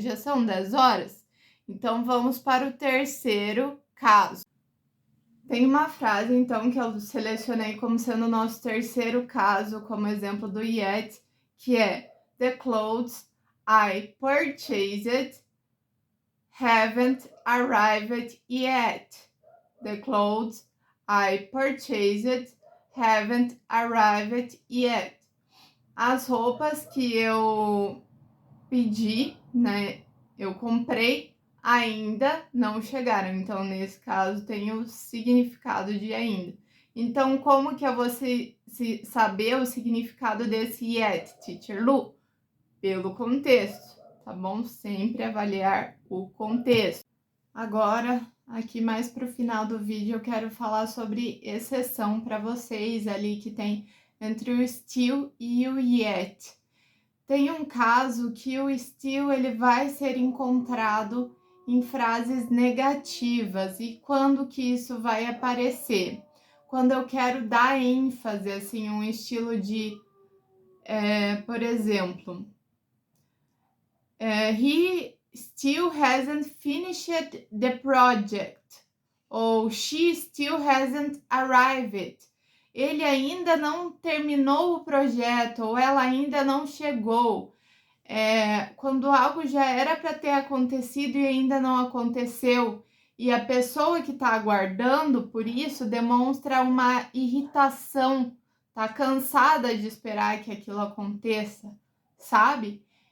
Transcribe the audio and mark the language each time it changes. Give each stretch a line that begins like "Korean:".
Portuguese: Já são 10 horas. Então, vamos para o terceiro caso. Tem uma frase, então, que eu selecionei como sendo o nosso terceiro caso, como exemplo do yet, que é:
English: The clothes I purchased haven't arrived yet. The clothes I purchased haven't arrived yet.
Portuguese: As roupas que eu pedi, né? Eu comprei, ainda não chegaram. Então, nesse caso, tem o significado de ainda. Então, como que eu vou saber o significado desse yet, Teacher Lu? Pelo contexto, tá bom? Sempre avaliar o contexto. Agora, aqui mais para o final do vídeo, eu quero falar sobre exceção para vocês ali que tem entre o still e o yet. Tem um caso que o still ele vai ser encontrado em frases negativas. E quando que isso vai aparecer? Quando eu quero dar ênfase, assim, um estilo de, por exemplo,
English: he still hasn't finished the project.
Portuguese: Ou
English: she still hasn't arrived.
Portuguese: Ele ainda não terminou o projeto, ou ela ainda não chegou. Quando algo já era para ter acontecido e ainda não aconteceu, e a pessoa que está aguardando por isso demonstra uma irritação, tá cansada de esperar que aquilo aconteça, sabe?